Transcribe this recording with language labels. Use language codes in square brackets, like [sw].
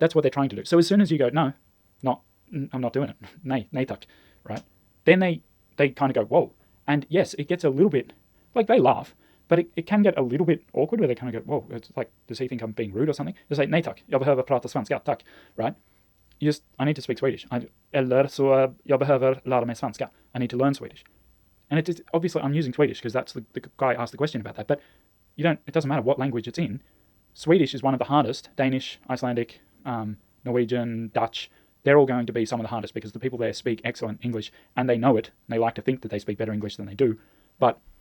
[en] That's what they're trying to do. So as soon as you go, no, I'm not doing it. [sv] Nej tack, [en] right? Then they kind of go, whoa. And yes, it gets a little bit, like they laugh, but it can get a little bit awkward where they kind of go, whoa, it's like, does he think I'm being rude or something? Just say, [sv] nej tack, jag behöver prata svenska, tack, [en] right? I need to speak Swedish. [sv] Eller så jag behöver lära mig svenska. [en] I need to learn Swedish. And it is, obviously I'm using Swedish because that's the guy asked the question about that, but it doesn't matter what language it's in. Swedish is one of the hardest. Danish, Icelandic, Norwegian, Dutch, they're all going to be some of the hardest because the people there speak excellent English and they know it. And they like to think that they speak better English than they do. But